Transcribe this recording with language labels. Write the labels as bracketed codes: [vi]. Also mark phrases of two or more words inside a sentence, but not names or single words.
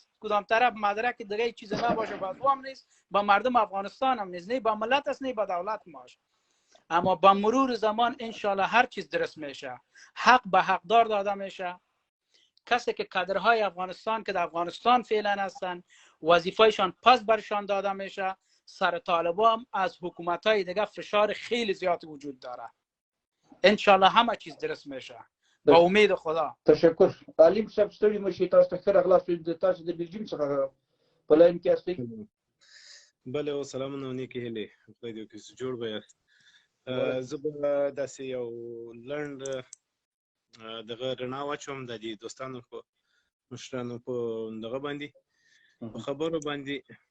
[fa] کدام طرف مدرک دیگه چیز نباشه با هم نیست با مردم افغانستان هم نیست نه با ملت است نه با دولت ماش اما با مرور زمان انشالله هر چیز درست میشه حق به حقدار داده میشه کسی که کادرهای افغانستان که در افغانستان فعلا هستن وظیفهشان پس برشان داده میشه سر طالبان از حکومت‌های دیگه فشار خیلی زیاد وجود داره انشالله همه چیز درست میشه با امید خدا [ps] تشکر علیم صاحب ستړي مشي تاسو ته ښه راغلاست تاسو د بلجیم څخه په لاین کې یاستئ بله او سلامونه نیکې هیلې خدای دې وکړي چې جوړ به یاست زه به داسې یو لنډ دغه رڼا واچوم د دې دوستانو په مشرانو په دغه باندې په خبرو باندې